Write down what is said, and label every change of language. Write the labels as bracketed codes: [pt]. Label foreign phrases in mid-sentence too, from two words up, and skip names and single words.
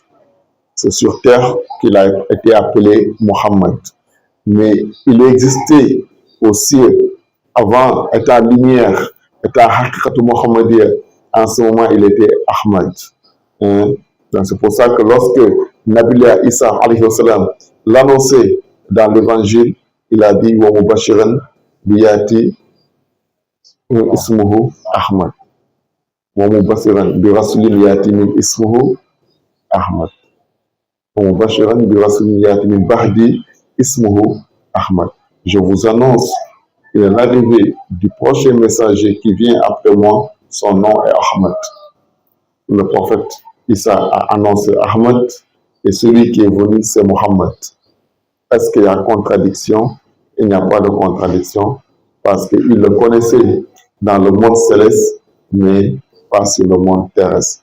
[fr] C'est sur terre qu'il a été appelé Mohammed. Mais il existait aussi avant, étant lumière, étant [ar] حقيقة محمدية. [fr] En ce moment, il était Ahmad. Donc c'est pour ça que lorsque Nabiullah Isa [ar] عليه وسلم [fr] l'annonçait dans l'évangile, il a dit [ar] ومبشرا بيأتي اسمه أحمد. ومبشرا برسول يأتي من اسمه أحمد. ومبشرا برسول يأتي من بعدي اسمه أحمد. [fr] Je vous annonce l'arrivée du prochain messager qui vient après moi, son nom est Ahmad. Le prophète Issa a annoncé Ahmad et celui qui est venu, c'est Mohammed. Est-ce qu'il y a contradiction? Il n'y a pas de contradiction parce qu'il le connaissait dans le monde céleste, mais pas sur le monde terrestre.